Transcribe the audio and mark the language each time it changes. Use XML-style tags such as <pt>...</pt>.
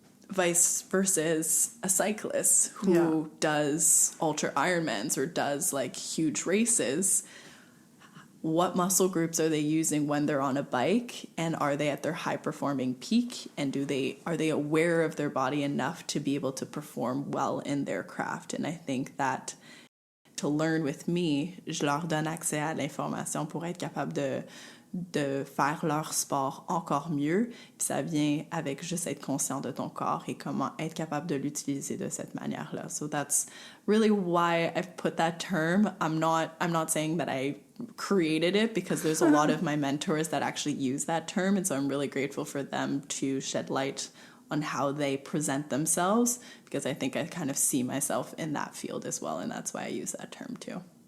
<en>Vice versus a cyclist who does ultra Ironmans or does like huge races. What muscle groups are they using when they're on a bike, and are they at their high performing peak, and are they aware of their body enough to be able to perform well in their craft? And I think that to learn with me,</en> <fr>je leur donne accès à l'information pour être capable de faire leur sport encore mieux. Puis ça vient avec juste être conscient de ton corps et comment être capable de l'utiliser de cette manière-là.</fr> <en>So that's really why I've put that term. I'm not saying that I created it, because there's a lot of my mentors that actually use that term, and so I'm really grateful for them to shed light on how they present themselves, because I think I kind of see myself in that field as well, and that's why I use that term too.</en>